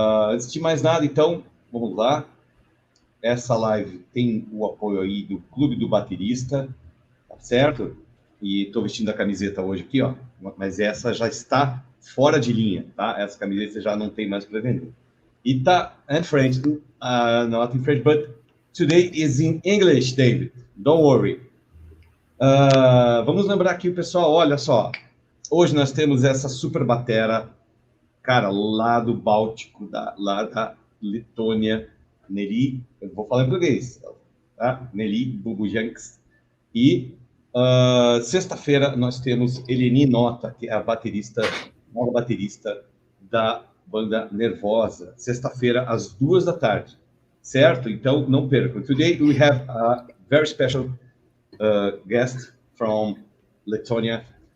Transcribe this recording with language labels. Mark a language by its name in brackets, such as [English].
[Portuguese] Antes de mais nada, então, vamos lá. Essa live tem o apoio aí do Clube do Baterista, tá certo? E estou vestindo a camiseta hoje aqui, ó, mas essa já está fora de linha, tá? Essa camiseta já não tem mais para vender. E tá [English] in French, not in French, but today is in English, David. Don't worry. [Portuguese] Vamos lembrar aqui, pessoal, olha só. Hoje nós temos essa super batera, cara, lá do Báltico, lá da Letônia, NELLI, eu vou falar em português, tá? NELLI BUBUJANCA. E sexta-feira nós temos Eleni Nota, que é a nova baterista da banda Nervosa, sexta-feira às 2h, certo? Então não percam. [English] Today we have a very special guest from Lithuania.